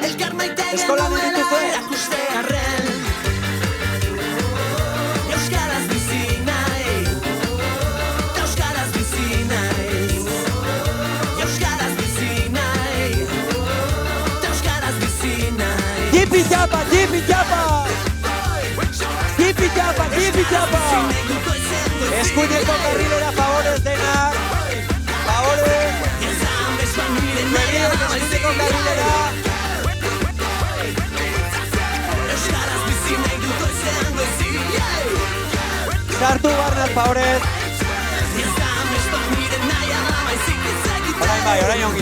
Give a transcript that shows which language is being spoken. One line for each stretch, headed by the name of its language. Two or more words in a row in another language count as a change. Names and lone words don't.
Basque: Eskolan dituzuen? Euskaraz bizi nahi, euskaraz bizi naiz. Euskaraz bizi nahi, euskaraz bizi nahi. Jipi japa, jipi japa! Jipi japa, jipi japa! Eskuineko karrilera favorez denak. Favorez. Berriak eskuineko karrilera. Euskaraz bizi nahi dut goizean goizi. Sartu barnaz favorez. Orain bai, orain ongi.